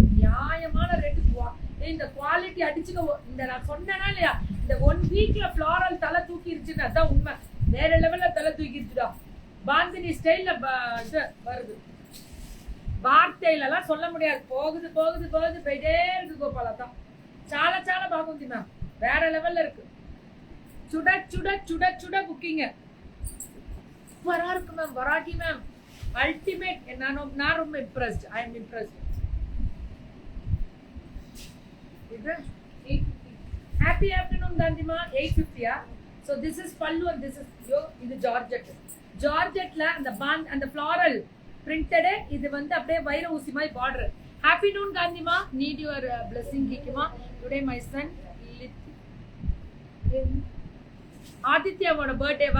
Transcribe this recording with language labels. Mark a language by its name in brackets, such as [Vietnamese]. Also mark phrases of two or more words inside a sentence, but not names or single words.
[Tamil] நியாயமான ரேட்டுக்கு. இந்த குவாலிட்டி அடிச்சுக்க. இந்த நான் சொன்னேனா இல்லையா? இந்த 1 வீக்ல ஃப்ளாரல் தலை தூக்கிருச்சுன்னு அதான் உண்மை. வேற லெவல்ல தலை தூக்கிருச்சுடா. பாந்தினி ஸ்டைல்ல வருது. வார்த்தையில எல்லாம் சொல்ல முடியாது. போகுது போயிட்டே இருக்கு கோபாலா தான். [Telugu] చాలా బాగుంది [Tamil] மேம். வேற லெவல்ல இருக்கு. சுட புக்கிங்க. சூப்பரா இருக்கு மேம். வராகி மேம் அல்டிமேட். நான் ரொம்ப இம்ப்ரெஸ்ட். [English] I am impressed. [Tamil] இது 850. [English] Happy afternoon [Tamil] காந்திமா. 850. [English] So this is pallu and this is [Tamil] இது ஜார்ஜெட்ல அந்த ஃப்ளாரல் பிரிண்டட். இது வந்து அப்படியே வைர ஊசி மாதிரி பார்டர். [English] Happy noon [Tamil] காந்திமா. [English] need your blessing [Tamil] கீக்குமா. [English] today my son [Tamil] ஆதித்யாவோட பர்த்டேவா?